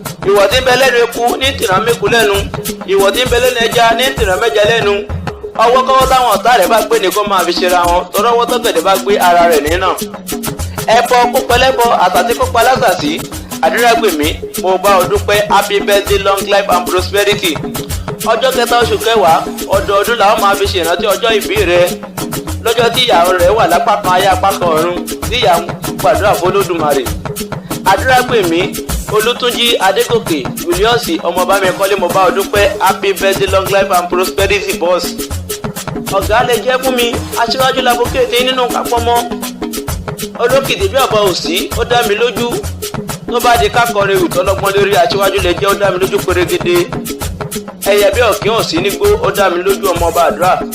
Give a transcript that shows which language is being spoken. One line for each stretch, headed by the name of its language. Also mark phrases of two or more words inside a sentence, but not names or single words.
Yoruba: Ìwọ̀ tí ń bẹ lẹ́nu eku ní tìràn méku lẹ́nu. Ìwọ̀ tí ń bẹ lẹ́nu ẹja ní tìràn mẹ́ja lẹ́nu. Ọwọ́ kọ́wọ́ táwọn ọ̀tá rẹ̀ bá gbé ni kó máa fi ṣera wọn. Tọ́rọ́ ọwọ́ tọ́gẹ̀dẹ̀ bá gbé ara rẹ̀ nínà. Ẹbọ kó pẹlẹ́bọ, àsàtì kó palásàtì. Àdúrà pè mí, mo bá ọ dúpẹ́,
English: happy birthday, long life and prosperity.
Yoruba: Ọjọ́ kẹta oṣù kẹwàá, ọdọọdún làwọn máa fi ṣèrántí ọjọ́ ìbí rẹ. Lọ́jọ́ tí ìyàwó rẹ̀ wà lápá kan ayé apá kan ọ̀run, tí ìyá ń gbàdúrà fÓlódùmarè. Àdúrà pè mí, Olútúnjí Adégòkè, Julius, ọmọ bá mi kọ́lé, mo bá ọ dúpẹ́,
English: happy birthday, long life and prosperity, boss.
Yoruba: Ọ̀gá lè jẹ́ fún mi, aṣíwájú làbókè tí nínú kápọ̀ mọ́. Olókìkí bí ọ̀bọ ò sí, ó dá mi lójú. Tó bá di ká kọrin ìwù tọ́lọ́gbọ́n lórí, aṣíwájú lè jẹ́, ó dá mi lójú pérégede. Ẹyẹ bí ọ̀kín ò sí nígbó, ó dá mi lójú, ọmọ ọba àdúrà.